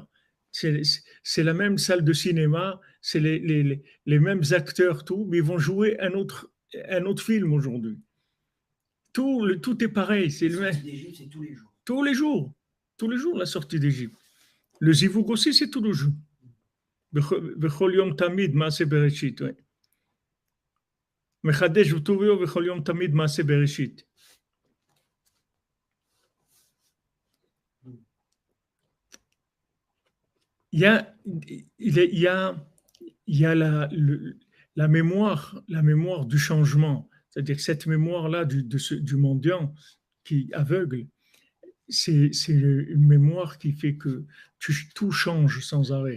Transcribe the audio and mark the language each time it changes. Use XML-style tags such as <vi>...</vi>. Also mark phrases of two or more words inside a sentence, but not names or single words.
<fr>C'est la même salle de cinéma, c'est les mêmes acteurs, tout, mais ils vont jouer un autre film aujourd'hui. Tout est pareil. C'est le même. C'est tous les jours. Tous les jours, la sortie d'Égypte. Le Zivoug aussi, c'est tous les jours.</fr> <he>בכל יום תמיד מעשה בראשית. מחדש ובטובו בכל יום תמיד מעשה בראשית.</he> <fr>Il y a la mémoire du changement. C'est-à-dire cette mémoire-là du mendiant qui aveugle, c'est une mémoire qui fait que tout change sans arrêt.</fr>